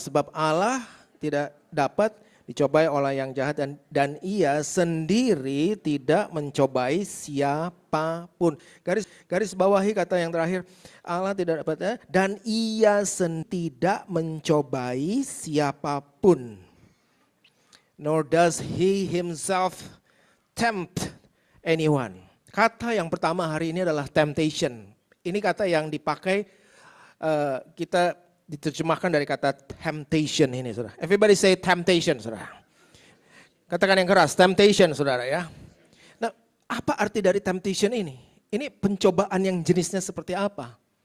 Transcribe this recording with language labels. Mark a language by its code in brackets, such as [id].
[id] Sebab Allah tidak dapat dicobai oleh yang jahat dan ia sendiri tidak mencobai siapapun. Garis bawahi kata yang terakhir, Allah tidak dapat dan ia tidak mencobai siapapun. [en] Nor does he himself tempt anyone. [id] Kata yang pertama hari ini adalah temptation. Ini kata yang dipakai kita diterjemahkan dari kata temptation ini, saudara. [en] Everybody say temptation, [id] saudara. Katakan yang keras, temptation, saudara ya. Nah, apa arti dari temptation ini? Ini pencobaan yang jenisnya seperti apa?